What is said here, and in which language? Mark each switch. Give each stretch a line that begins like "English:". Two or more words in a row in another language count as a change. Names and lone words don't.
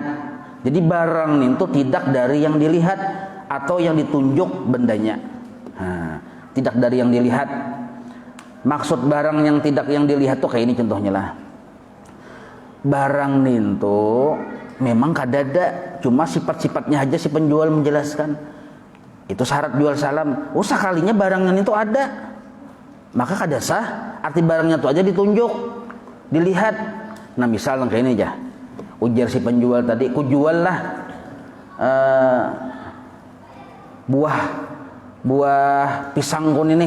Indonesian: Jadi barang itu tidak dari yang dilihat atau yang ditunjuk bendanya. Nah, tidak dari yang dilihat. Maksud barang yang tidak yang dilihat tuh kayak ini contohnya lah.
Banjar: Barang itu memang kada ada, cuma sifat-sifatnya aja si penjual menjelaskan.
Indonesian: Itu syarat jual salam.
Banjar: Oh, sekalinya barangnya itu ada. maka kada sah arti barangnya tuh aja ditunjuk, dilihat. Nah misal kayak ini aja, ujar si penjual tadi, ku jual lah buah pisang kun ini.